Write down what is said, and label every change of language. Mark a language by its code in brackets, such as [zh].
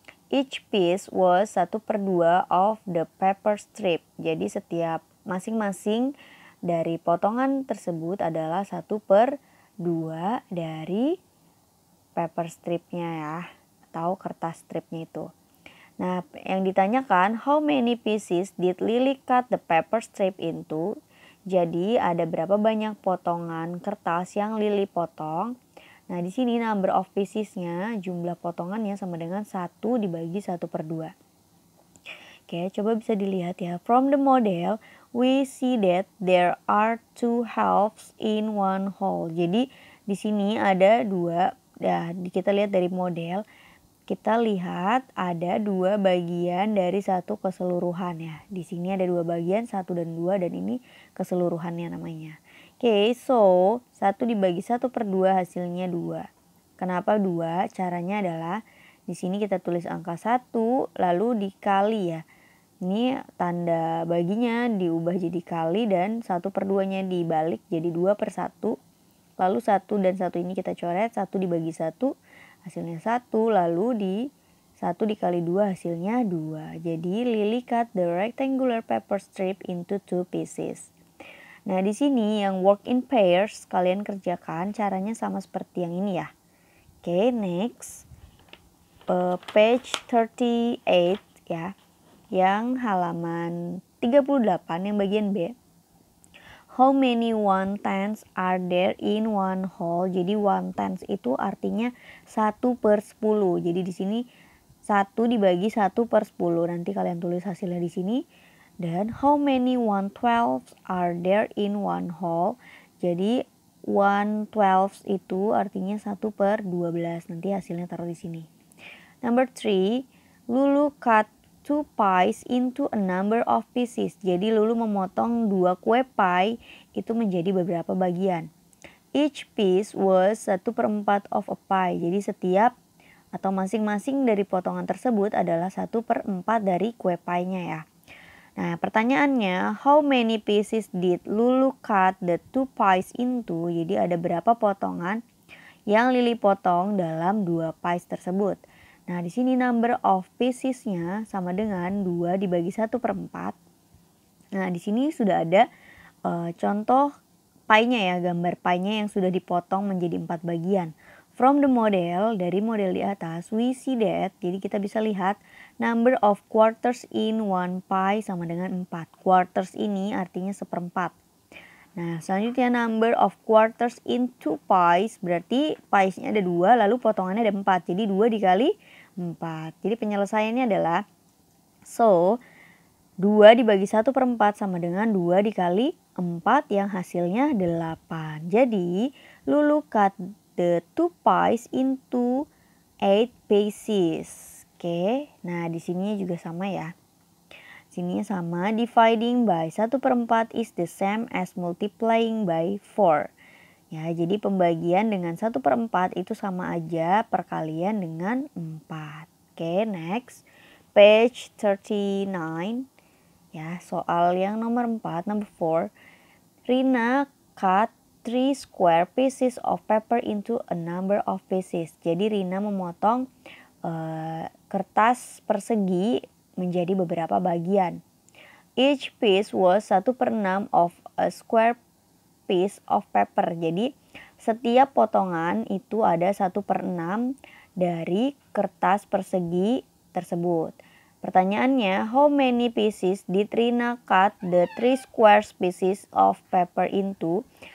[en] Each piece was 1/2 of the paper strip. [id] Jadi setiap masing-masing dari potongan tersebut adalah 1/2 dari paper stripnya ya, atau kertas stripnya itu. Nah, yang ditanyakan, [en] how many pieces did Lily cut the paper strip into? [id] Jadi ada berapa banyak potongan kertas yang Lily potong? Nah, di sini [en] number of piecesnya, [id] jumlah potongannya sama dengan 1 dibagi 1/2. Oke, coba bisa dilihat ya. [en] From the model, we see that there are two halves in one whole. [id] Jadi, di sini ada dua, ya, kita lihat dari model, kita lihat ada dua bagian dari satu keseluruhan ya. Di sini ada dua bagian, 1 dan 2, dan ini keseluruhannya namanya. Oke, so 1 dibagi 1/2 hasilnya 2. Kenapa 2? Caranya adalah di sini kita tulis angka 1 lalu dikali ya. Ini tanda baginya diubah jadi kali dan 1/2-nya dibalik jadi 2/1. Lalu 1 dan 1 ini kita coret, 1 dibagi 1 hasilnya 1, lalu di 1 dikali 2 hasilnya 2. Jadi [en] Lily cut the rectangular paper strip into 2 pieces. [id] Nah, di sini yang [en] work in pairs [id] kalian kerjakan caranya sama seperti yang ini ya. [en] Oke, next. Page 38 [id] ya. Yang halaman 38 yang bagian B. [en] How many 1/10 are there in one whole? [id] Jadi 1/10 itu artinya 1/10. Jadi di sini 1 dibagi 1/10. Nanti kalian tulis hasilnya di sini. Dan [en] how many 1/12 are there in one whole? [id] Jadi 1/12 itu artinya 1/12. Nanti hasilnya taruh di sini. [en] Number 3, Lulu cut 2 pies into a number of pieces. [id] Jadi Lulu memotong 2 kue pie itu menjadi beberapa bagian. [en] Each piece was 1/4 of a pie. [id] Jadi setiap atau masing-masing dari potongan tersebut adalah 1/4 dari kue pie-nya ya. Nah, pertanyaannya, [en] how many pieces did Lulu cut the 2 pies into? [id] Jadi ada berapa potongan yang Lily potong dalam 2 pies tersebut? Nah, di sini [en] number of piecesnya [id] sama dengan 2 dibagi 1/4. Nah, di sini sudah ada contoh pie-nya ya, gambar pie-nya yang sudah dipotong menjadi 4 bagian. [en] From the model, [id] dari model di atas, [en] we see that, [id] jadi kita bisa lihat [en] number of quarters in one pie [id] sama dengan 4. Quarters ini artinya 1/4. Nah, selanjutnya [en] number of quarters in 2 pies, [id] berarti pies-nya ada 2, lalu potongannya ada 4. Jadi 2 dikali 4. Jadi penyelesaiannya adalah, so 2 dibagi 1/4 sama dengan 2 dikali 4 yang hasilnya 8. Jadi [en] Lulu cut the 2 pies into 8 pieces. [id] Oke, nah di sini juga sama ya. Sini sama, [en] dividing by 1/4 is the same as multiplying by 4. [id] Ya, jadi pembagian dengan 1/4 itu sama aja perkalian dengan 4. [en] Oke, next. Page 39. [id] Ya, soal yang nomor 4, [en] number 4. Rina cut 3 square pieces of paper into a number of pieces. [id] Jadi Rina memotong kertas persegi menjadi beberapa bagian. [en] Each piece was 1/6 of a square piece of paper. [id] Jadi setiap potongan itu ada 1/6 dari kertas persegi tersebut. Pertanyaannya, [en] how many pieces did Rina cut the 3 square pieces of paper into?